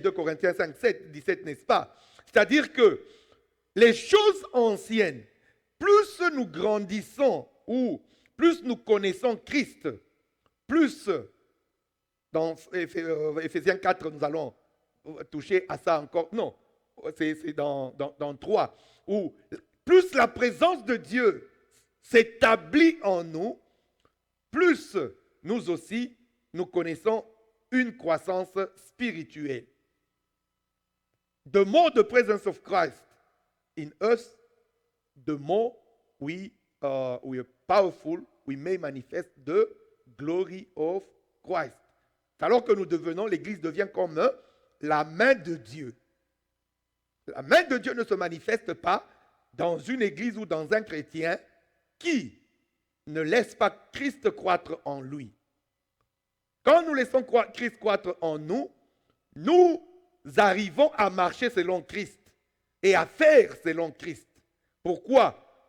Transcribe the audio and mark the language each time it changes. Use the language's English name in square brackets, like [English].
[French] 2 Corinthiens 5, 7, 17, n'est-ce pas? C'est-à-dire que les choses anciennes, plus nous grandissons ou plus nous connaissons Christ, plus dans Éphésiens 4, nous allons toucher à ça encore. Non, c'est dans 3, où plus la présence de Dieu s'établit en nous, plus nous aussi, nous connaissons une croissance spirituelle. [English] The more the presence of Christ in us, the more we are powerful, we may manifest the glory of Christ. [French] Alors que nous devenons, l'Église devient comme la main de Dieu. La main de Dieu ne se manifeste pas dans une Église ou dans un chrétien qui ne laisse pas Christ croître en lui. Quand nous laissons Christ croître en nous, nous arrivons à marcher selon Christ et à faire selon Christ. Pourquoi?